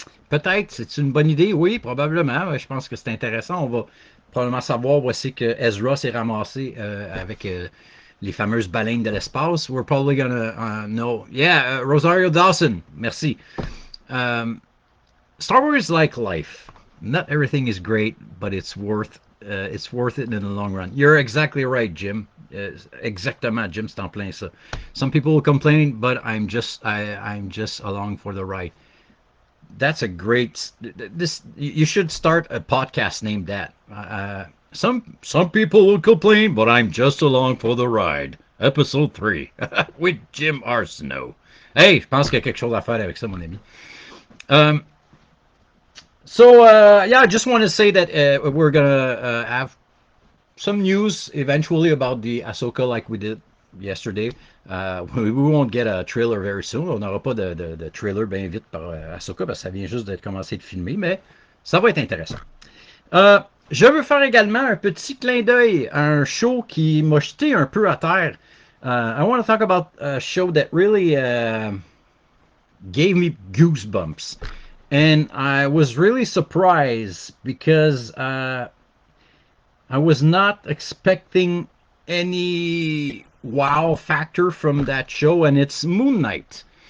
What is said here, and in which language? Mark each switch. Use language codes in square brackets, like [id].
[fr] Peut-être, c'est une bonne idée, oui, probablement. Je pense que c'est intéressant. On va probablement savoir voici que Ezra s'est ramassé avec les fameuses baleines de l'espace. [en] We're probably gonna know. Yeah, Rosario Dawson, merci. Um, Star Wars is like life. Not everything is great, but it's worth it in the long run. You're exactly right, Jim. [fr] Exactement, Jim, c'est en plein ça. [en] Some people will complain, but I'm just along for the ride. That's a great. This you should start a podcast named that. Some people will complain, but I'm just along for the ride. Episode 3 with Jim Arsenault. [fr] Hey, je pense qu'il y a quelque chose à faire avec ça, mon ami. [en] Um, yeah, I just want to say that we're gonna have some news eventually about the Ahsoka like we did yesterday. We won't get a trailer very soon. [fr] On n'aura pas de trailer bien vite par Ahsoka parce que ça vient juste d'être commencé de filmer, mais ça va être intéressant. Je veux faire également un petit clin d'œil à un show qui m'a jeté un peu à terre. [en] I want to talk about a show that really gave me goosebumps. And I was really surprised because I was not expecting any wow factor from that show, and it's Moon Knight.